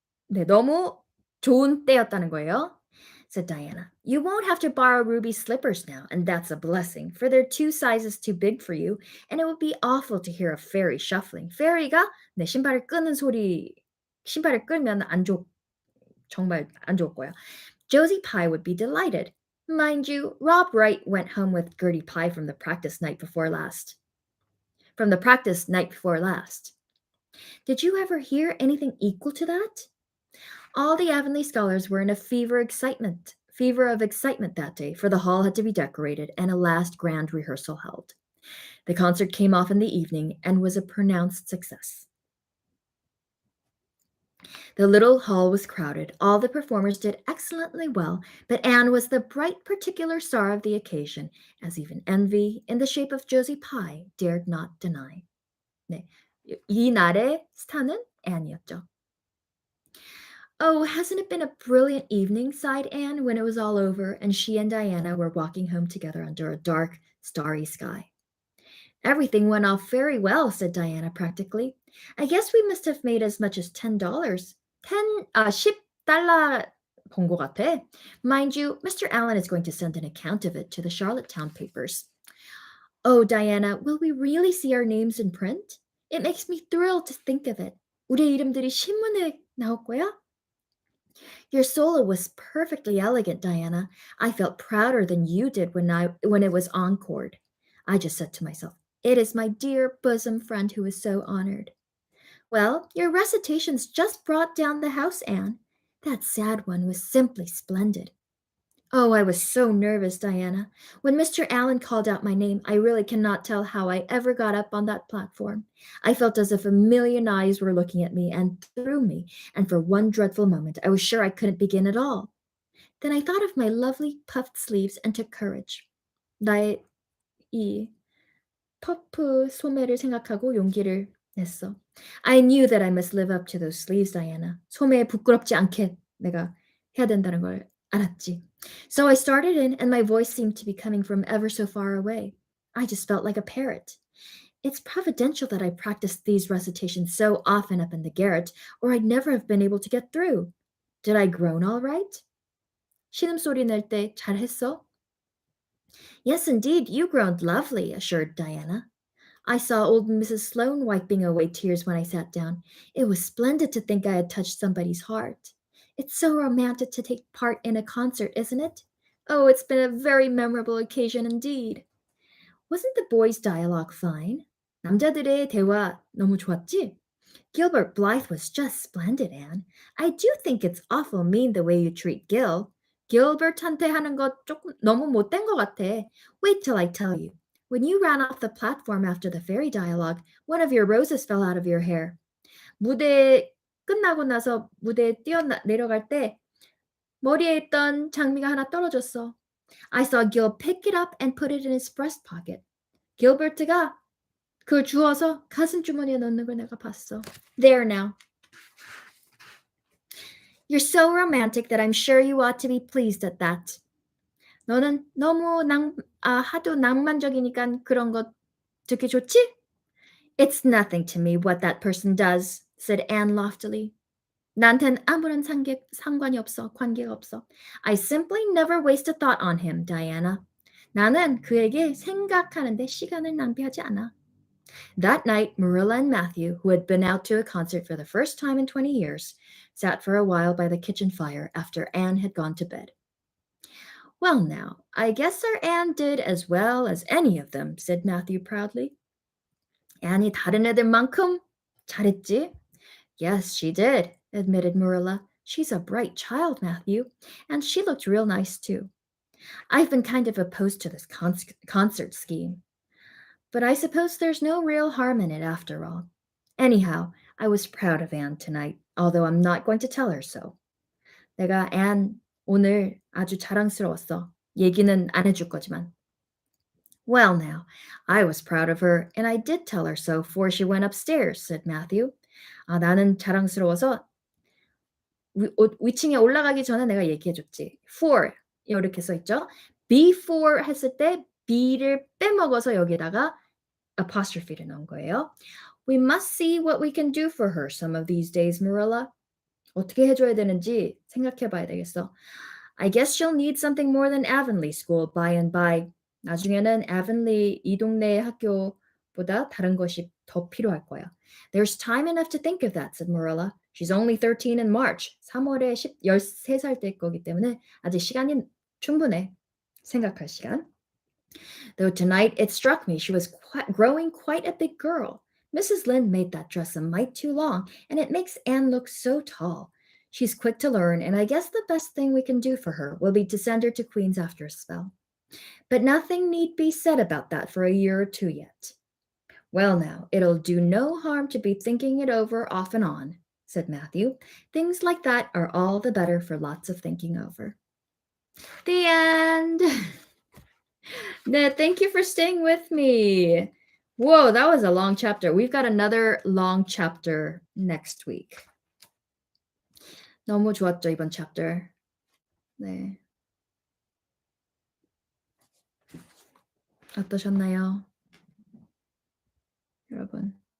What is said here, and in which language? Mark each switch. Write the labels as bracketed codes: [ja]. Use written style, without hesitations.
[ko] 네, 너무 좋은 때였다는 거예요. [en] Said Diana. You won't have to borrow Ruby's slippers now, and that's a blessing, for they're 2 sizes too big for you, and it would be awful to hear a fairy shuffling. [ko] fairy가 내 신발을 끄는 소리, 신발을 끌면 정말 안 좋을 거야. [en] Josie Pye would be delighted. Mind you, Rob Wright went home with Gertie Pye from the practice night before last. From the practice night before last. Did you ever hear anything equal to that? All the Avonlea scholars were in a fever of excitement that day, for the hall had to be decorated and a last grand rehearsal held. The concert came off in the evening and was a pronounced success. The little hall was crowded. All the performers did excellently well, but Anne was the bright particular star of the occasion, as even envy, in the shape of Josie Pye, dared not deny. [ko] 네, 이 날의 스타는 Anne이었죠. [en] Oh, hasn't it been a brilliant evening? Sighed Anne when it was all over, and she and Diana were walking home together under a dark, starry sky. Everything went off very well, said Diana practically. I guess we must have made as much as $10. [ko] 10달러 번 것 같아. [en] Mind you, Mr. Allen is going to send an account of it to the Charlottetown papers. Oh, Diana, will we really see our names in print? It makes me thrilled to think of it. [ko] 우리 이름들이 신문에 나올 거야? [en] Your solo was perfectly elegant, Diana. I felt prouder than you did when it was encored. I just said to myself, it is my dear bosom friend who is so honored. Well, your recitations just brought down the house, Anne. That sad one was simply splendid. Oh, I was so nervous, Diana. When Mr. Allen called out my name, I really cannot tell how I ever got up on that platform. I felt as if a million eyes were looking at me and through me, and for one dreadful moment I was sure I couldn't begin at all. Then I thought of my lovely puffed sleeves and took courage. [ko] 나의 이 퍼프 소매를 생각하고 용기를 냈어. [en] I knew that I must live up to those sleeves, Diana. [ko] 소매에 부끄럽지 않게 내가 해야 된다는 걸 알았지. [en] So I started in, and my voice seemed to be coming from ever so far away. I just felt like a parrot. It's providential that I practiced these recitations so often up in the garret, or I'd never have been able to get through. Did I groan all right? [ko] 신음소리 낼 때 잘했어? [en] Yes, indeed, you groaned lovely, assured Diana. I saw old Mrs. Sloane wiping away tears when I sat down. It was splendid to think I had touched somebody's heart. It's so romantic to take part in a concert, isn't it? Oh, it's been a very memorable occasion indeed. Wasn't the boys' dialogue fine? [ko] 남자들의 대화 너무 좋았지? [en] Gilbert Blythe was just splendid, Anne. I do think it's awful mean the way you treat Gil. [ko] Gilbert한테 하는 거 조금 너무 못된 것 같아. [en] Wait till I tell you. When you ran off the platform after the fairy dialogue, one of your roses fell out of your hair. [ko] 무대 끝나고 나서 무대에 내려갈 때 머리에 있던 장미가 하나 떨어졌어. [en] I saw Gil pick it up and put it in his breast pocket. [ko] Gilbert가 그걸 주워서 가슴 주머니에 넣는 걸 내가 봤어. [en] There now. You're so romantic that I'm sure you ought to be pleased at that. [ko] 너는 너무 하도 낭만적이니까 그런 거 듣기 좋지? [en] It's nothing to me what that person does, said Anne loftily. [ko] 나한텐 아무런 상관이 없어, 관계가 없어. [en] I simply never waste a thought on him, Diana. [ko] 나는 그에게 생각하는데 시간을 낭비하지 않아. [en] That night, Marilla and Matthew, who had been out to a concert for the first time in 20 years, sat for a while by the kitchen fire after Anne had gone to bed. Well, now, I guess our Anne did as well as any of them, said Matthew proudly. [ko] Annie 다른 애들만큼 잘했지? [en] Yes, she did, admitted Marilla. She's a bright child, Matthew, and she looked real nice too. I've been kind of opposed to this concert scheme, but I suppose there's no real harm in it after all. Anyhow, I was proud of Anne tonight, although I'm not going to tell her so. [ko] 내가 앤 오늘 아주 자랑스러웠어. 얘기는 안 해줄 거지만. [en] Well, now, I was proud of her, and I did tell her so before she went upstairs, said Matthew. [ko] 아, 나는 자랑스러워서 위층에 올라가기 전에 내가 얘기해 줬지. For 이렇게 써 있죠. Before 했을 때 B를 빼먹어서 여기다가 apostrophe를 넣은 거예요. [en] We must see what we can do for her some of these days, Marilla. [ko] 어떻게 해줘야 되는지 생각해 봐야 되겠어. [en] I guess she'll need something more than Avonlea School by and by. [ko] 나중에는 Avonlea 이 동네 학교보다 다른 것이 더 필요할 거야. [en] There's time enough to think of that, said Marilla. She's only 13 in March. [ko] 3월에 13살 될 거기 때문에 아직 시간이 충분해. 생각할 시간. [en] Though tonight it struck me she was growing quite a big girl. Mrs. Lynde made that dress a mite too long, and it makes Anne look so tall. She's quick to learn, and I guess the best thing we can do for her will be to send her to Queen's after a spell. But nothing need be said about that for a year or two yet. Well, now, it'll do no harm to be thinking it over off and on, said Matthew. Things like that are all the better for lots of thinking over. The end. Ned, thank you for staying with me. Whoa, that was a long chapter. We've got another long chapter next week. [ko] 너무 좋았죠, 이번 chapter. 네. 어떠셨나요? 여러분.